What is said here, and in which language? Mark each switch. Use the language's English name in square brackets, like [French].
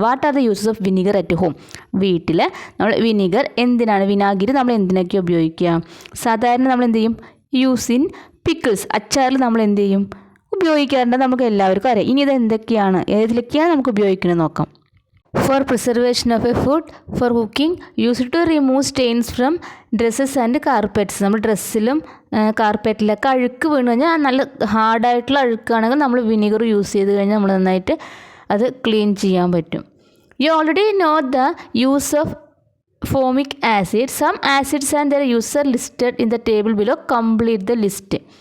[English] What are the uses of vinegar at home? [Malayalam] വീട്ടിൽ നമ്മൾ vinegar എന്തിനാണ്? വിനാഗിരി നമ്മൾ എന്തിനൊക്കെ ഉപയോഗിക്കുക? സാധാരണ നമ്മൾ എന്ത് ചെയ്യും? [English] Use in pickles. [Malayalam] അച്ചാറിൽ നമ്മൾ എന്ത് ചെയ്യും? ഉപയോഗിക്കാറുണ്ട്. നമുക്ക് എല്ലാവർക്കും അറിയാം. ഇനി ഇത് എന്തൊക്കെയാണ്, ഏതിലൊക്കെയാണ് നമുക്ക് ഉപയോഗിക്കുന്നത് നോക്കാം. [English] For preservation of a food, for cooking, used to remove stains from dresses and carpets. [Malayalam] നമ്മൾ ഡ്രസ്സിലും കാർപ്പറ്റിലൊക്കെ അഴുക്ക് വീണ് കഴിഞ്ഞാൽ നല്ല ഹാർഡായിട്ടുള്ള അഴുക്കാണെങ്കിൽ നമ്മൾ വിനീഗർ യൂസ് ചെയ്ത് കഴിഞ്ഞാൽ നമ്മൾ നന്നായിട്ട് അത് ക്ലീൻ ചെയ്യാൻ പറ്റും. [English] You already know the use of formic acid. Some acids and their use are listed in the table below. Complete the list.